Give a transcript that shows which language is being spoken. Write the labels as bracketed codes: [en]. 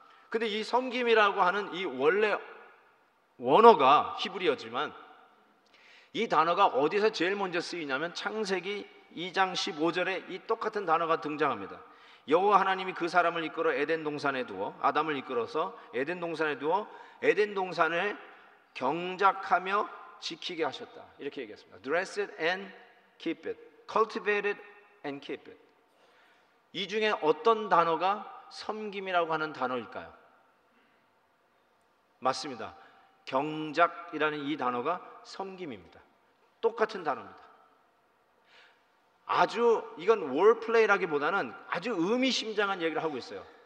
[ko] 근데 이 섬김이라고 하는 이 원래 원어가 히브리어지만 이 단어가 어디서 제일 먼저 쓰이냐면 창세기 2장 15절에 이 똑같은 단어가 등장합니다. 여호와 하나님이 그 사람을 이끌어 에덴 동산에 두어, 아담을 이끌어서 에덴 동산에 두어 에덴 동산을 경작하며 지키게 하셨다. 이렇게 얘기했습니다. [en] Dress it and keep it. Cultivate it and keep it. [ko] 이 중에 어떤 단어가 섬김이라고 하는 단어일까요? 맞습니다. 경작이라는 이 단어가 섬김입니다. 똑같은 단어입니다. 아주 이건 월플레이라기보다는 아주 의미심장한 얘기를 하고 있어요.